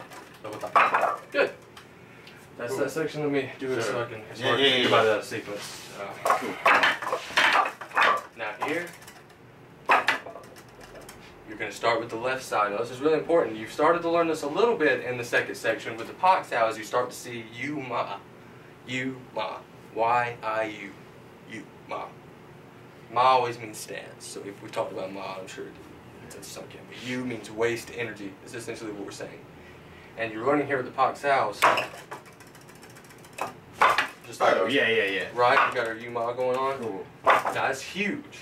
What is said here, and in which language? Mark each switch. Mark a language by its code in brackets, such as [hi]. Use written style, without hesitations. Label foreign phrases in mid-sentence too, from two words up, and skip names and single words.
[en] Double top. Good. That's that section. Let me do it so I can think about that sequence. Cool. Now here, you're going to start with the left side. Now this is really important. You've started to learn this a little bit in the second section with the Porch as you start to see you ma, Y-I-U, you ma. Ma always means stance. So if we talked about ma, I'm sure it's sunk in. But you means waste energy. Is essentially what we're saying. And you're learning here with the Porch. Just like yeah. Right, we got our U-Ma going on. Cool. Now that's huge.